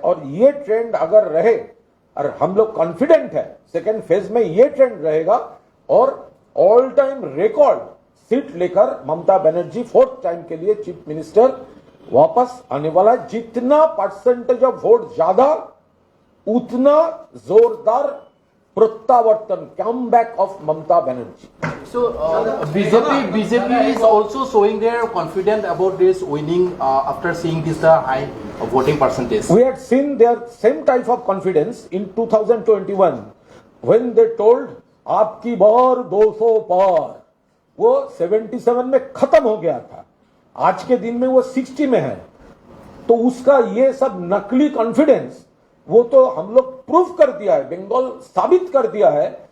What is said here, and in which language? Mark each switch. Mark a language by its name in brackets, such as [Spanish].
[Hindi] और ये ट्रेंड अगर रहे, और हम लोग कॉन्फिडेंट है सेकेंड फेज में ये ट्रेंड रहेगा और ऑल टाइम रिकॉर्ड सीट लेकर ममता बनर्जी 4th टाइम के लिए चीफ मिनिस्टर वापस आने वाला है। जितना परसेंटेज ऑफ वोट ज्यादा, उतना जोरदार प्रत्यावर्तन, come back of Mamata Banerjee. [English] So BJP is also showing their confidence about this winning after seeing this high voting percentage. We had seen their same type of confidence in 2021 when they told [Hindi] आपकी बार 200 पार, वो 77 में खत्म हो गया था, आज के दिन में वो 60 में है। तो उसका ये सब नकली कॉन्फिडेंस वो तो हम लोग प्रूफ कर दिया है, बंगाल साबित कर दिया है।